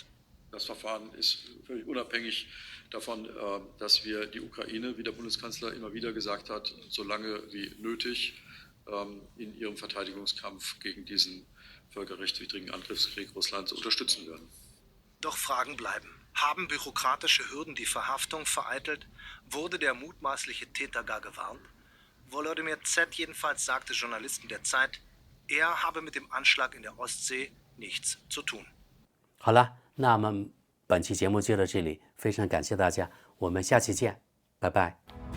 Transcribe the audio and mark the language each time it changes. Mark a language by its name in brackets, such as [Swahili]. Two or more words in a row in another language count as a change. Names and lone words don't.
[German] Das Verfahren ist völlig unabhängig davon, dass wir die Ukraine, wie der Bundeskanzler immer wieder gesagt hat, so lange wie nötig in ihrem Verteidigungskampf gegen diesen völkerrechtswidrigen Angriffskrieg Russlands unterstützen werden. Doch Fragen bleiben. Haben bürokratische Hürden die Verhaftung vereitelt? Wurde der mutmaßliche Täter gar gewarnt? Volodymyr Z. jedenfalls sagte Journalisten der Zeit, er habe mit dem Anschlag in der Ostsee nichts zu tun. [Chinese] 好了，那么本期节目就到这里，非常感谢大家，我们下期见，拜拜。